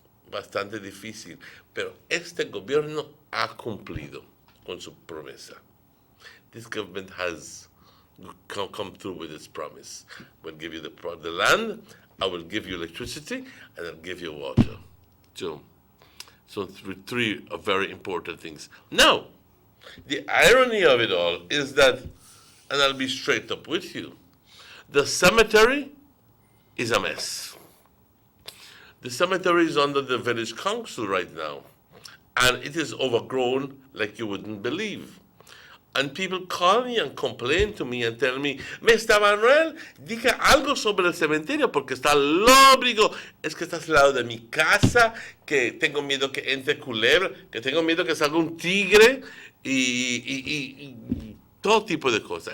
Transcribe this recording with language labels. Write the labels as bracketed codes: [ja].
[es] Bastante difícil, pero este gobierno ha cumplido con su promesa. [en] This government has come through with its promise. We'll give you the land, I will give you electricity, and I'll give you water. So three very important things. Now, the irony of it all is that, and I'll be straight up with you, the cemetery is a mess. The cemetery is under the village council right now, and it is overgrown like you wouldn't believe. And people call me and complain to me and tell me, Mr. [es] Manuel, diga algo sobre el cementerio porque está lóbrigo, es que estás al lado de mi casa, que tengo miedo que entre culebra, que tengo miedo que salga un tigre y todo tipo de cosas.